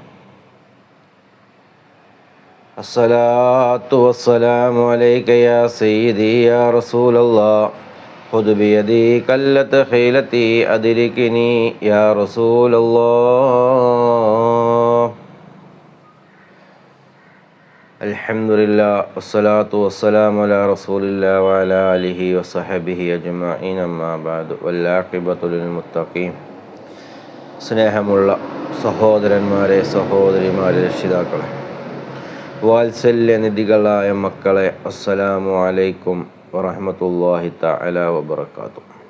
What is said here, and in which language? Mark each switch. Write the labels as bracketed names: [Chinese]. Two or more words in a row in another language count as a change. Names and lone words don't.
[Arabic] الصلاة والسلام عليك يا سيدي يا رسول الله. خذ بيدي كلت خيلتي أدركني يا رسول الله. الحمد لله والصلاة والسلام على رسول الله وعلى آله وصحبه أجمعين أما بعد والعاقبة للمتقين. [Malayalam] സ്നേഹമുള്ള സഹോദരന്മാരെ, സഹോദരിമാരെ, രക്ഷിതാക്കളെ, വാത്സല്യനിധികളായ മക്കളെ, [Arabic] السلام عليكم ورحمة الله تعالى وبركاته.